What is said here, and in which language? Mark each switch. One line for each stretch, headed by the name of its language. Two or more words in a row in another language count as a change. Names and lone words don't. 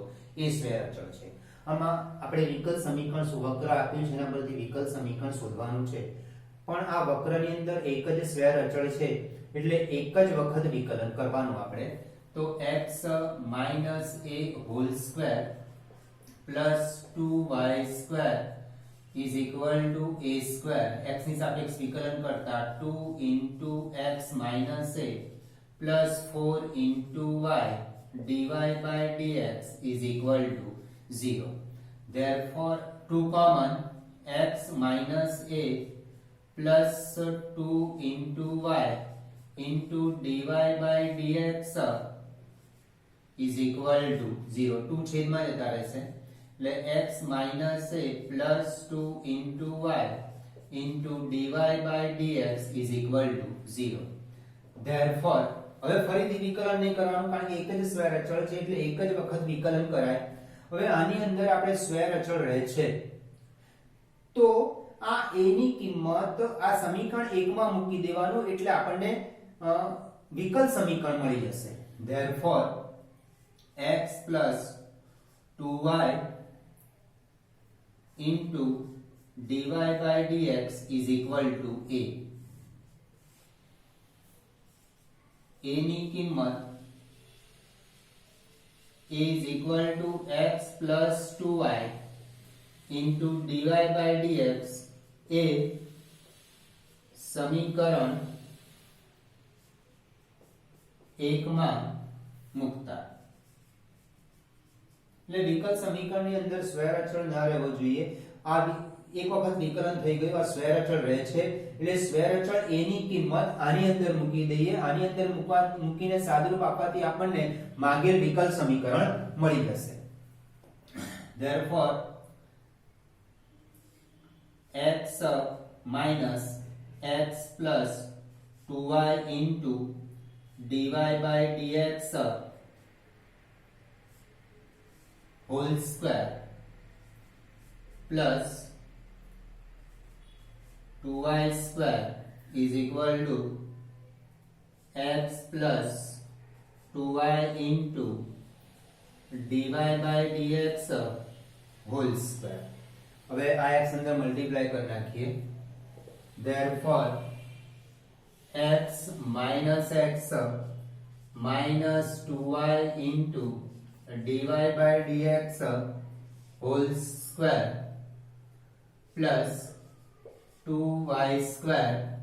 Gujarati: એ સ્વૈર અચળ છે. આમાં આપણે વિકલ સમીકરણ વક્ર આપ્યું છે એના પરથી વિકલ સમીકરણ શોધવાનું છે પણ આ વક્રની અંદર એક જ સ્વૈર અચળ છે એટલે એક જ વખત વિકલન કરવાનું આપણે તો x - a
English: whole square plus
Gujarati: 2y²
English: is equal to a square. x
Gujarati: ની સાપેક્ષ વિકલન કરતા
English: 2 into x minus a plus 4 into y dy by dx is equal to 0. Therefore 2 common x minus a plus 2 into y into dy by dx is equal to 0. 2
Gujarati: છેદમાં જતા રહેશે એટલે
English: x minus a plus 2 into y into dy by dx is equal to 0.
Gujarati: Therefore હવે ફરીથી વિકલન નહીં કરવાનું કારણ કે એક જ સ્વૈર અચળ છે એટલે એક જ વખત વિકલન કરાય. હવે આની અંદર આપણે સ્વૈર અચળ રહે છે તો આ a ની કિંમત આ સમીકરણ 1 માં મૂકી દેવાનું એટલે આપણને વિકલ સમીકરણ મળી જશે.
English: Therefore x plus 2y into dy by dx is equal to a.
Gujarati: a ની કિંમત a
English: is equal to x plus 2y into dy by dx
Gujarati: એ સમીકરણ 1 માં મૂકતા એટલે વિકલ સમીકરણની અંદર સ્વૈર અચળ ના રહેવો જોઈએ. આ એક વખત વિકલન થઈ ગયું આ સ્વૈર અચળ રહે છે એટલે સ્વૈર અચળ a ની કિંમત આની અંદર મૂકી દઈએ. આની અંદર મૂકીને સાદુરૂપ આપવાથી આપણને માંગેલ વિકલ સમીકરણ મળી જશે.
English: Therefore x minus x plus 2y into dy by dx whole square plus 2y square is equal to x plus 2y into dy by dx whole square.
Gujarati: હવે આ x અંદર મલ્ટીપ્લાય કરી નાખીએ.
English: Therefore x minus x minus 2y into dy by dx whole square plus 2y square